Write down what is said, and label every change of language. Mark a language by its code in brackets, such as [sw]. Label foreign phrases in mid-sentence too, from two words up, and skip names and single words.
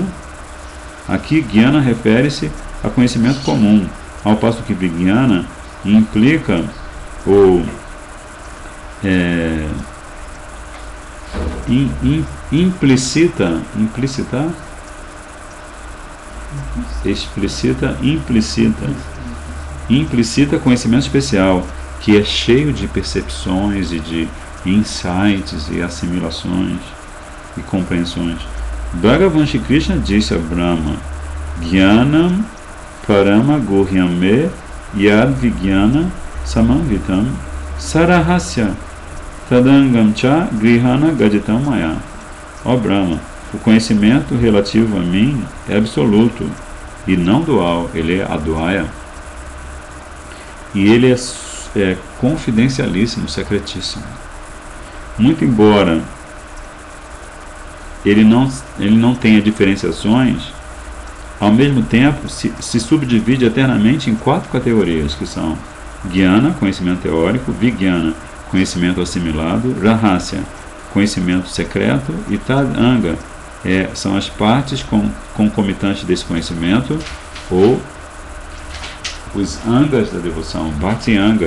[pt] Aqui, jnana refere-se a conhecimento comum, ao passo que vijnana implica ou implicita conhecimento especial, que é cheio de percepções e de insights e assimilações e compreensões. Bhagavan Shri Krishna disse a Brahma: [sa] Jnanam parama guhyame yad vijnana samamvitam sarahasya tadangam cha grihana gaditam maya. [pt] Ó Brahma, o conhecimento relativo a mim é absoluto e não dual, ele é advaya. E ele é confidencialíssimo, secretíssimo. Muito embora ele não tenha diferenciações, ao mesmo tempo se subdivide eternamente em 4 categorias, que são Jnana, conhecimento teórico, Vijnana, conhecimento assimilado, Rahasya, conhecimento secreto, e Tadanga, são as partes concomitantes desse conhecimento, ou os angas da devoção, [sa] Bhakti Anga.